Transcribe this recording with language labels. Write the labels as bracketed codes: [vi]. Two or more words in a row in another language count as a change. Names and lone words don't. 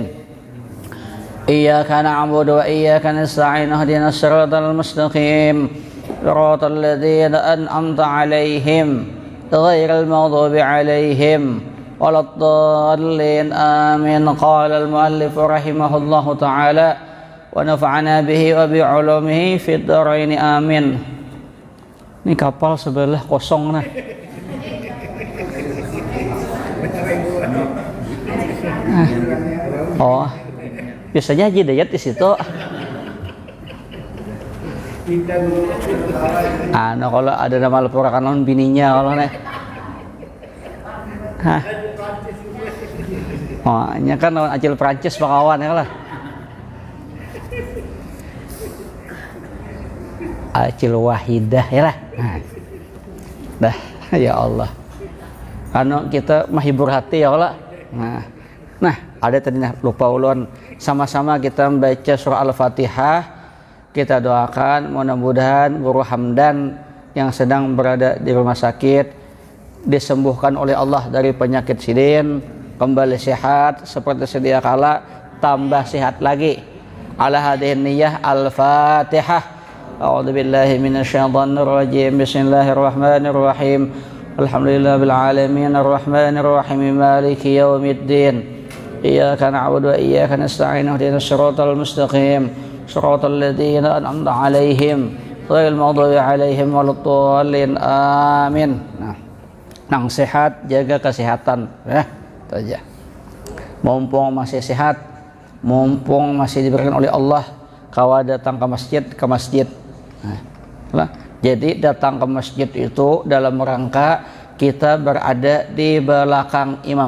[ar] إياك نعبد وإياك نستعين اهدنا الصراط المستقيم. صراط الذين أنعمت عليهم غير المغضوب عليهم ولا الضالين. Amin. قال المؤلف رحمه الله تعالى ونفعنا به وبعلومه في الدارين. Amin. [id] Ini kapal sebelah kosong nah. Oh, biasanya Haji Dayat di situ. Kalau ada nama lepurakan bininya kalau nih. Hah. Oh, nya kan lawan Acil Prancis pakawan ya lah. Acil Wahidah ya lah. Dah, ya Allah. Kita menghibur hati ya Allah. Nah, ada tadi lupa ulun, sama-sama kita membaca surah Al-Fatihah. Kita doakan mudah-mudahan Guru Hamdan yang sedang berada di rumah sakit disembuhkan oleh Allah dari penyakit sidin, kembali sehat seperti sedia kala, tambah sehat lagi. [ar] على هذه النية الفاتحة أعوذ بالله من الشيطان الرجيم. بسم الله الرحمن الرحيم الحمد لله العالمين الرحمن الرحيم مالك يوم الدين. إياك نعبد وإياك نستعين اهدنا الصراط المستقيم. صراط الذين أنعمت عليهم غير المغضوب عليهم ولا الضالين. Amin. [id] Nang sehat, jaga kesehatan ya. Itu aja. Mumpung masih sehat, mumpung masih diberikan oleh Allah, kawa datang ke masjid. Nah, jadi datang ke masjid itu dalam rangka kita berada di belakang imam.